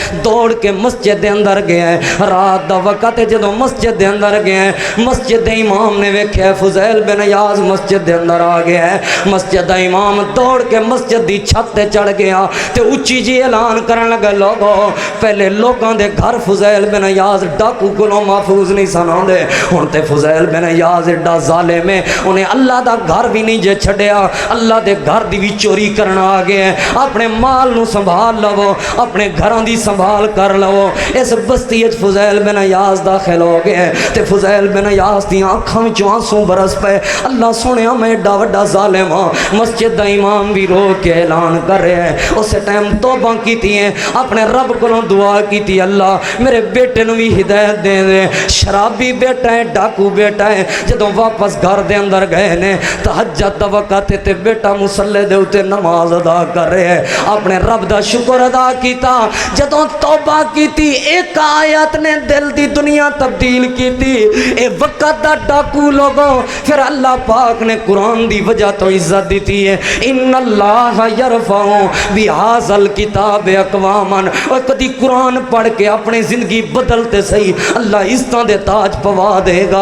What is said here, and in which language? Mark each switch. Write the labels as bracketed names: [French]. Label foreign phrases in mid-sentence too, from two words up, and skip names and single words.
[Punjabi] دوڑ کے مسجد دے اندر گیا ہے. رات دا وقت جدوں مسجد دے اندر گیا ہے مسجد دے امام نے ویکھیا فضیل بن عیاض مسجد دے اندر آ گیا ہے. مسجد دا امام دوڑ کے مسجد دی چھت تے چڑھ گیا تے اونچی جی اعلان کرن لگا لوگو پہلے لوگاں دے گھر فضیل بن عیاض ڈاکو کولوں محفوظ نہیں سن ہوندے. ہن تے فضیل بن عیاض ایڈا ظالم ہے انہیں اللہ دا گھر بھی نہیں جے چھڈیا. اللہ دے گھر دی بھی چوری کرنا آ گیا ہے. اپنے مال نو سنبھال لو, اپنے گھراں دی سنبھال کر لو. اس بستی وچ فضیل بن عیاض داخل ہو گئے تے فضیل بن عیاض دی اکھاں وچوں آنسو برس پے. اللہ سنیا میں ایڈا وڈا ظالم ہاں. مسجد دا امام بھی رو کے اعلان کر رہے ہیں. اس ٹائم توبہ کیتی ہے, اپنے رب کولوں دعا کیتی اللہ میرے بیٹے نو بھی ہدایت دے دے. شرابی بیٹا ہے, ڈاکو بیٹا ہے. جدوں واپس گھر دے اندر گئے نے تہجد دا وقت تے بیٹا مصلی دے اوتے نماز ادا کر رہے ہیں. اپنے رب دا شکر ادا کیتا. جدوں توبہ کیتی ایک آیت نے دل دی دنیا تبدیل کیتی. اے وقت دا ڈاکو لوگوں پھر اللہ پاک نے قرآن دی وجہ تو عزت دیتی ہے. [Arabic] ان اللہ یرفع بہذا الکتاب اقواما. [Punjabi] اور کدی قرآن پڑھ کے اپنی زندگی بدلتے صحیح اللہ عزتاں دے تاج پوا دے گا.